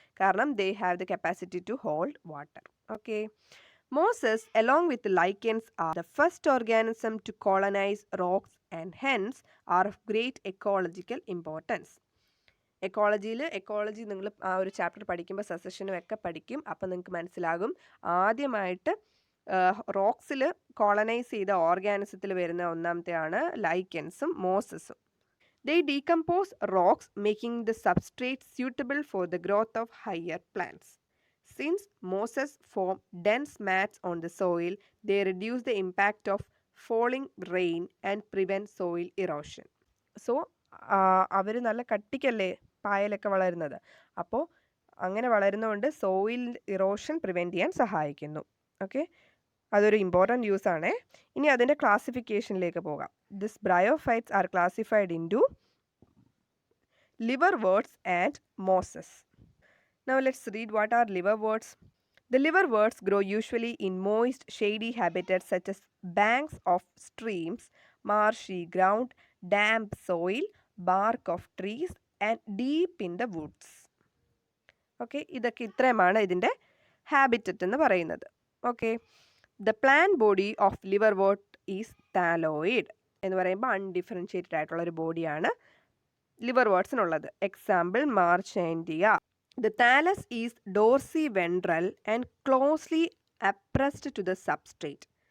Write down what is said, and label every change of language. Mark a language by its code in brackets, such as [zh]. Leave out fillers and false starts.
[en] കാരണം they have the capacity to hold water. Okay, mosses along with lichens are the first organism to colonize rocks and hence are of great ecological importance. [ml] Ecology നിങ്ങൾ ആ ഒരു chapter പഠിക്കുമ്പോൾ സസഷനും ഒക്കെ പഠിക്കും. അപ്പോൾ നിങ്ങൾക്ക് മനസ്സിലാകും ആദ്യമായിട്ട് റോക്സിൽ കോളനൈസ് ചെയ്ത ഓർഗാനിസത്തിൽ വരുന്ന ഒന്നാമത്തെയാണ് ലൈക്കൻസും മോസസും. [en] They decompose rocks making the substrate suitable for the growth of higher plants. Since mosses form dense mats on the soil, they reduce the impact of falling rain and prevent soil erosion. [ml] So, അവർ നല്ല കട്ടിക്കല്ലേ പായലൊക്കെ വളരുന്നത്. അപ്പോൾ അങ്ങനെ വളരുന്നതുകൊണ്ട് soil erosion prevent ചെയ്യാൻ സഹായിക്കുന്നു. Okay, അതൊരു important use ആണ്. ഇനി അതിൻ്റെ ക്ലാസിഫിക്കേഷനിലേക്ക് പോകാം. [en] This bryophytes are classified into liverworts and mosses. Now let's read what are liverworts. The liverworts grow usually in moist, shady habitats such as banks of streams, marshy ground, damp soil, bark of trees and deep in the woods. [ml] Okay, ഇതൊക്കെ ഇത്രയുമാണ് ഇതിൻ്റെ habitat എന്ന് പറയുന്നത്. Okay, [en] the plant body of liverwort is thalloid [ml] എന്ന് പറയുമ്പോൾ undifferentiated ആയിട്ടുള്ള ഒരു ബോഡിയാണ് liverwortsനുള്ളത്. Example മാർച്ചാൻഡിയ. [en] The thallus is dorsiventral and closely appressed to the substrate.